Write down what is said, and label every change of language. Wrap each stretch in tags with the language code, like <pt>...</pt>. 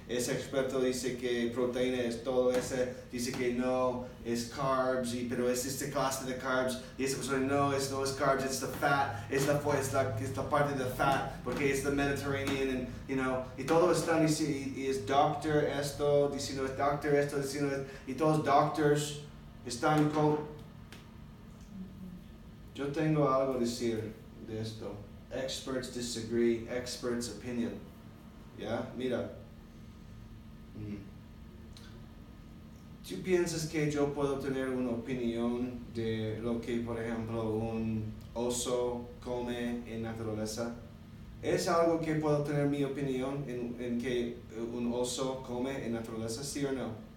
<es>Ese experto dice que proteína es todo, ese dice que no, es carbs, pero es esta clase de carbs, y esa persona no es carbs,</es> <en>it's the fat,</en> <es>es la parte de fat, porque es the Mediterranean, y todos están diciendo, y es doctor esto, diciendo es doctor esto, diciendo es, y todos doctors están con... Yo tengo algo a decir de esto.</es> <en>Experts disagree, experts opinion.</en> <es>¿Ya? Mira. ¿Tú piensas que yo puedo tener una opinión de lo que, por ejemplo, un oso come en naturaleza? ¿Es algo que puedo tener mi opinión en que un oso come en naturaleza, sí o no?</es>